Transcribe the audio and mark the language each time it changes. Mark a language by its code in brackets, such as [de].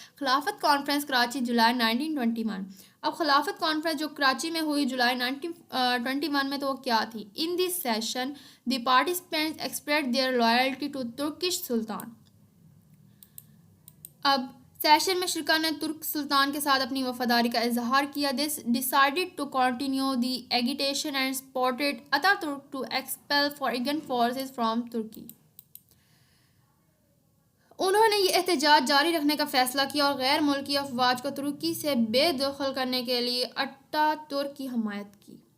[ur] خلافت کانفرنس کراچی جولائی 1921. اب خلافت کانفرنس جو کراچی میں ہوئی جولائی 1921 میں تو وہ کیا تھی؟ [en] In this session the participants express their loyalty to Turkish sultan. [ur] اب سیشن میں شرکا نے ترک سلطان کے ساتھ اپنی وفاداری کا اظہار کیا. [en] This decided to continue the agitation and supported Ataturk to expel foreign forces from Turkey. [ur] انہوں نے یہ احتجاج جاری رکھنے کا فیصلہ کیا اور غیر ملکی افواج کو ترکی سے بے دخل کرنے کے لیے اٹا ترک کی حمایت کی.